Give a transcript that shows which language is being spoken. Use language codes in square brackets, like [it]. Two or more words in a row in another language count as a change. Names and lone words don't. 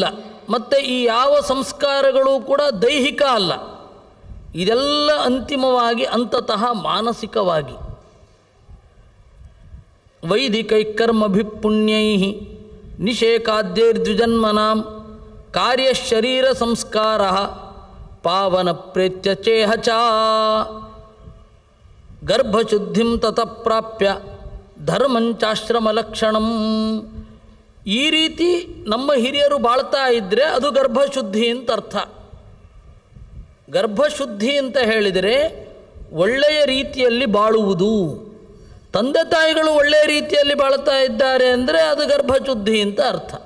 [kn] ಮತ್ತು ಈ ಯಾವ ಸಂಸ್ಕಾರಗಳು ಕೂಡ ದೈಹಿಕ ಅಲ್ಲ, ಇದೆಲ್ಲ ಅಂತಿಮವಾಗಿ ಅಂತತಃ ಮಾನಸಿಕವಾಗಿ. [sa] ವೈದಿಕೈಕರ್ಮಭಿಪುಣ್ಯೈ ನಿಷೇಕಾದ್ಯೈರ್ದ್ವಿಜನ್ಮನಾಂ ಕಾರ್ಯಶರೀರ ಸಂಸ್ಕಾರ ಪಾವನ ಪ್ರೇತ್ಯ ಚೇಹ ಚ ಗರ್ಭಶುದ್ಧಿಂ ತತಃ ಪ್ರಾಪ್ಯ ಧರ್ಮಂಚಾಶ್ರಮಲಕ್ಷಣಂ. [kn] ಈ ರೀತಿ ನಮ್ಮ ಹಿರಿಯರು ಬಾಳ್ತಾ ಇದ್ದರೆ ಅದು ಗರ್ಭಶುದ್ಧಿ ಅಂತ ಅರ್ಥ. ಗರ್ಭಶುದ್ಧಿ ಅಂತ ಹೇಳಿದರೆ ಒಳ್ಳೆಯ ರೀತಿಯಲ್ಲಿ ಬಾಳುವುದು. ತಂದೆ ತಾಯಿಗಳು ಒಳ್ಳೆಯ ರೀತಿಯಲ್ಲಿ ಬಾಳ್ತಾ ಇದ್ದಾರೆ ಅಂದರೆ ಅದು ಗರ್ಭಶುದ್ಧಿ ಅಂತ ಅರ್ಥ.